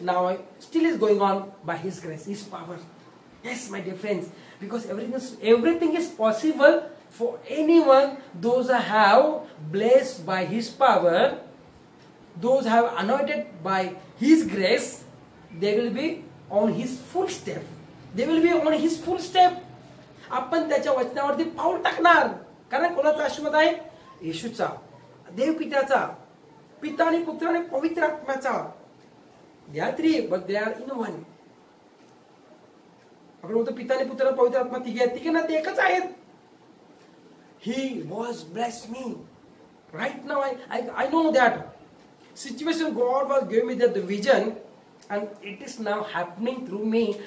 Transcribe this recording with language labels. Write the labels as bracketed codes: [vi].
[en] Now I still is going on by His grace, His power. Yes, my dear friends, because everything is possible for anyone. Those who have blessed by His power, those have anointed by His grace, they will be on His full step. They will be on His full step. [mr] आपण त्याच्या वचनावरती पाऊल टाकणार. कारण कोणाचा आशीर्वाद आहे? येशूचा, देव पित्याचा, पिता आणि पुत्र आणि पवित्र आत्म्याचा. [en] They are 3 but they are in one. [mr] आपण म्हणतो पिता आणि पुत्र आणि पवित्र आत्मा तिघे आहेत, तिघे ना ते एकच आहेत. [en] He was blessed me. Right now I know that situation God was giving me the vision. And it is now happening through me.